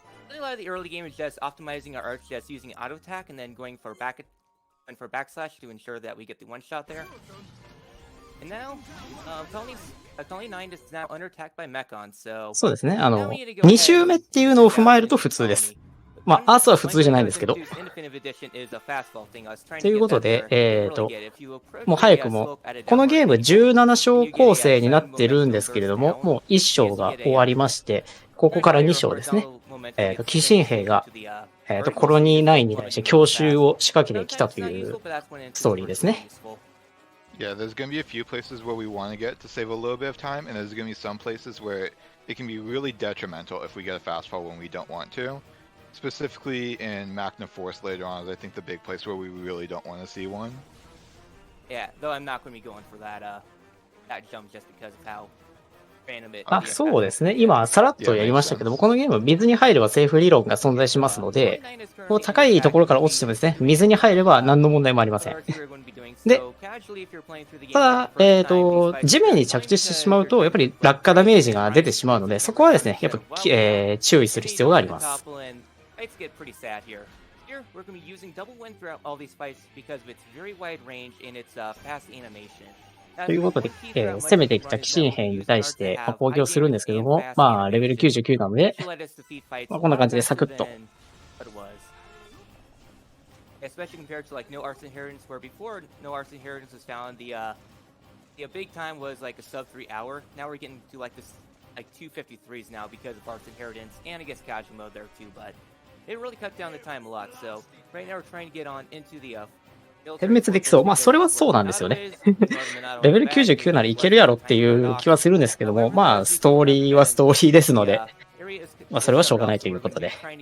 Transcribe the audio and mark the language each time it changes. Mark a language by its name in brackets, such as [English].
[English] A lot of the early game is just optimizing our arts, just using auto attack and then going for backslash to ensure that we get the one shot there. And now, Colony 9 is now under attack by Mechon, so [Japanese] そうですね。 2周目っていうのを踏まえると普通です。まあ、アースは普通じゃないんですけど。ということで、もう早くも、このゲーム17章構成になってるんですけれども、もう1章が終わりまして、ここから2章ですね。寄進兵が、コロニー9に対して強襲を仕掛けてきたというストーリーですね。 [English] Yeah, there's going to be a few places where we want to get to save a little bit of time, and there's going to be some places where it can be really detrimental if we get a fast fall when we don't want to. Specifically in Magna Force later on is I think the big place where we really don't want to see one. Yeah, though I'm not going to be going for that jump just because of how random it is. [Japanese] あ、そうですね。今、さらっとやりましたけども、このゲーム、水に入ればセーフ理論が存在しますので、こう高いところから落ちてもですね、水に入れば何の問題もありません。で、ただ、地面に着地してしまうと、やっぱり落下ダメージが出てしまうので、そこはですね、やっぱ、注意する必要があります。 [English] Fights get pretty sad here. Here, we're going to be using double wind throughout all these fights because of its very wide range and its fast animation. [Japanese] ということで、攻めてきた寄進兵に対して、攻撃をするんですけども、まあ、レベル99なので、まあ、こんな感じでサクッと。 [English] Especially compared to like no arts inheritance, where before no arts inheritance was found, the big time was like a sub 3 hour. Now we're getting to like this like 253s now because of arts inheritance, and I guess casual mode there too, but it really cut down the time a lot. So right now we're trying to get on into the [Japanese] 点滅できそう。まあ、それはそうなんですよね。レベル99ならいけるやろっていう気はするんですけども、まあ、ストーリーはストーリーですので、まあ、それはしょうがないということで。